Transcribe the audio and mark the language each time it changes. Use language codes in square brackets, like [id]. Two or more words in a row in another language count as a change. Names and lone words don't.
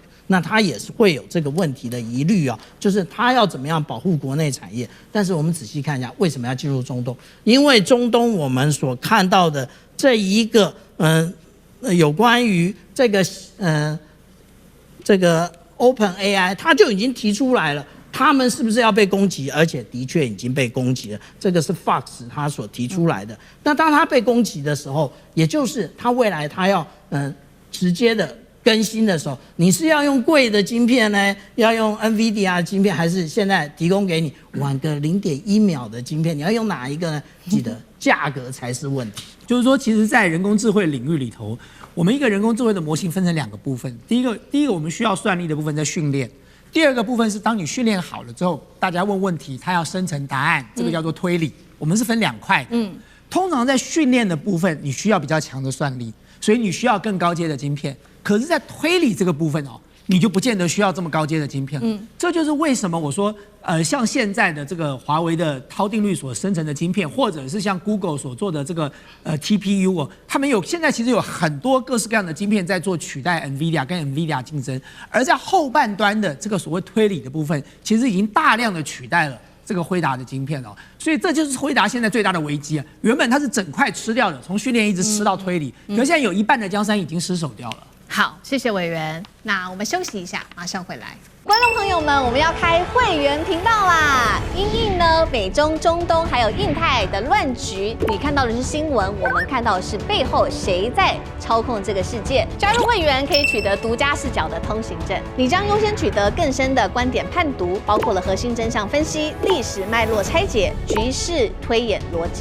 [zh] 那它也是會有這個問題的疑慮啊，就是它要怎麼樣保護國內產業？但是我們仔細看一下，為什麼要進入中東？因為中東我們所看到的這一個有關於這個 OpenAI，它就已經提出來了，他們是不是要被攻擊？而且的確已經被攻擊了，這個是 Fox 他所提出來的。那當他被攻擊的時候，也就是他未來他要直接的更新的時候，你是要用貴的晶片呢，要用 NVIDIA 的晶片，還是現在提供給你晚個0.1秒的晶片？你要用哪一個呢？記得價格才是問題。就是說，其實，在人工智慧領域裡頭，我們一個人工智慧的模型分成2個部分。第一個我們需要算力的部分在訓練；第二個部分是當你訓練好了之後，大家問問題，它要生成答案，這個叫做推理。我們是分2塊的。通常在訓練的部分，你需要比較強的算力，所以你需要更高階的晶片。可是，在推理這個部分哦，你就不見得需要這麼高階的晶片了。這就是為什麼我說，像現在的這個華為的濤定律所生成的晶片，或者是像 Google 所做的這個TPU 哦，他们現在其實有很多各式各樣的晶片在做取代 NVIDIA 跟 NVIDIA 競爭，而在後半端的這個所謂推理的部分，其實已經大量的取代了這個輝達的晶片哦，所以這就是輝達現在最大的危機啊！原本它是整塊吃掉的，從訓練一直吃到推理，可是現在有一半的江山已經失守掉了。好，謝謝委員。那我們休息一下，馬上回來。觀眾朋友們，我們要開會員頻道啦！因應呢美中、中東還有印太的亂局，你看到的是新聞，我們看到的是背後誰在操控這個世界。加入會員可以取得獨家視角的通行證，你將優先取得更深的觀點判讀，包括了核心真相分析、歷史脈絡拆解、局勢推演邏輯。